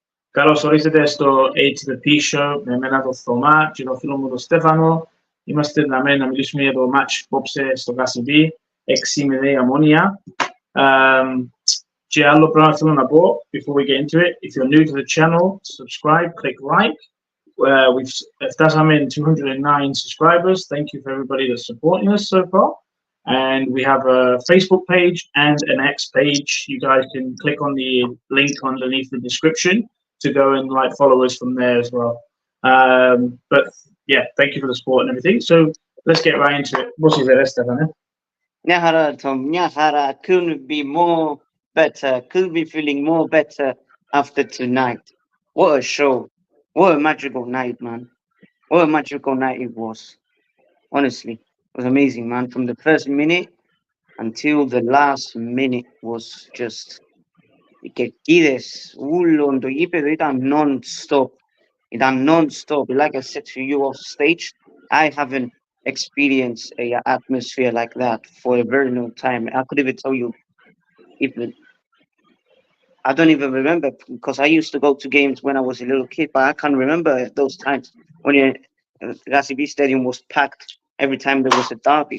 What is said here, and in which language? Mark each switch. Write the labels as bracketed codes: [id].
[el] Καλώς ορίσατε στο A to the P Show με εμένα τον Θωμά και τον φίλο μου τον Στέφανο. Είμαστε εδώ να μιλήσουμε για το match απόψε στο KCB, 6-0 Ομόνια. Και άλλο πράγμα θέλω να πω, [en] before we get into it, if you're new to the channel, subscribe, click like. [el] Φτάσαμε [en] 209 subscribers. Thank you for everybody that's supporting us so far. And we have a Facebook page and an X page. You guys can click on the link underneath the description to go and like follow us from there as well. But yeah, thank you for the support and everything. So let's get right into it. What's your best, Stefano? Nyahara, Tom, Nyahara, couldn't be more better, couldn't be feeling more better after tonight. What a show. What a magical night, man. What a magical night it was. Honestly, it was amazing, man. From the first minute until the last minute was just... [el] Και είδες, ούλον το γήπεδο ήταν non-stop. Ήταν non-stop. [en] Like I said to you off stage, I haven't experienced an atmosphere like that for a very long time. I could even tell you, I don't even remember, because I used to go to games when I was a little kid, but I can't remember those times when KCB Stadium was packed every time there was a derby.